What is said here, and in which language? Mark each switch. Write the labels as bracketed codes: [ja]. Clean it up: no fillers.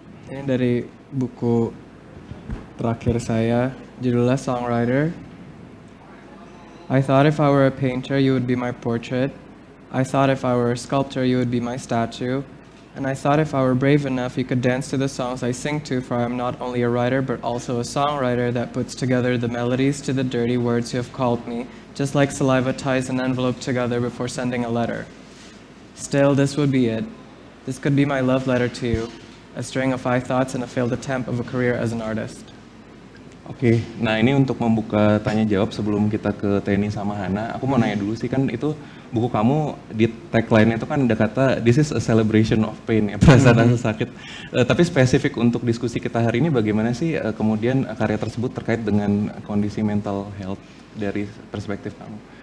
[id] Ini dari buku terakhir saya, judulnya Songwriter, [en] I thought if I were a painter, you would be my portrait. I thought if I were a sculptor, you would be my statue. And I thought if I were brave enough, you could dance to the songs I sing to, for I am not only a writer, but also a songwriter that puts together the melodies to the dirty words you have called me, just like saliva ties an envelope together before sending a letter. Still, this would be it. This could be my love letter to you, a string of I thoughts and a failed attempt of a career as an artist. [id] Oke, nah ini untuk membuka tanya jawab sebelum kita ke Teni sama Hana, aku mau nanya dulu sih, kan itu buku kamu di tagline itu kan ada kata [en] this is a celebration of pain, [id] ya, perasaan rasa sakit. Tapi spesifik untuk diskusi kita hari ini, bagaimana sih kemudian karya tersebut terkait dengan kondisi mental health dari perspektif kamu?